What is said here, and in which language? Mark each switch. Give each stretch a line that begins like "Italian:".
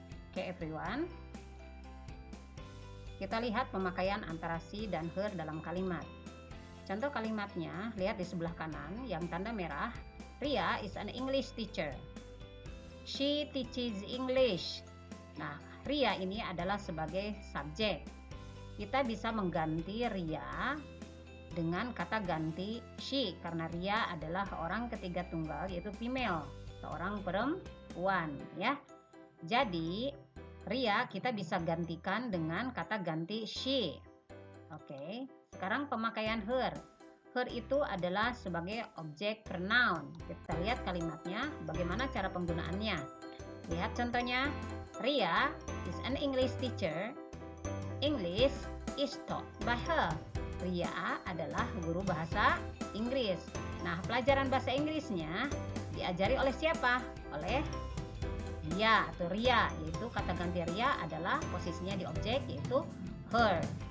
English: Oke, everyone.
Indonesian: Kita lihat pemakaian antara she dan her dalam kalimat. Contoh kalimatnya, lihat di sebelah kanan yang tanda merah.
English: Ria is an English teacher. She teaches English.
Indonesian: Nah, Ria ini adalah sebagai subjek. Kita bisa mengganti Ria dengan kata ganti she, karena Ria adalah orang ketiga tunggal, yaitu female, seorang perempuan ya. Jadi Ria kita bisa gantikan dengan kata ganti she. Oke, sekarang pemakaian her. Her itu adalah sebagai objek pronoun. Kita lihat kalimatnya, bagaimana cara penggunaannya. Lihat contohnya,
English: Ria is an English teacher. English is taught by her.
Indonesian: Ria adalah guru bahasa Inggris. Nah, pelajaran bahasa Inggrisnya diajari oleh siapa? Oleh dia atau Ria, yaitu kata ganti Ria adalah posisinya di objek, yaitu her.